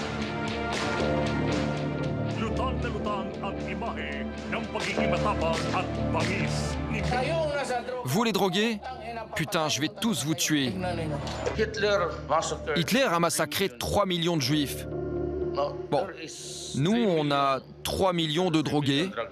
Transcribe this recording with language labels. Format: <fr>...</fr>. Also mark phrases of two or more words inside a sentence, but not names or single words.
<tl>Lutang na lutang ang imahe ng pagiging matapang at bangis ni...</tl> <fr>Vous les drogués? Putain, je vais tous vous tuer. Hitler a massacré 3 millions de juifs. Bon, nous, on a 3 millions de drogués.</fr>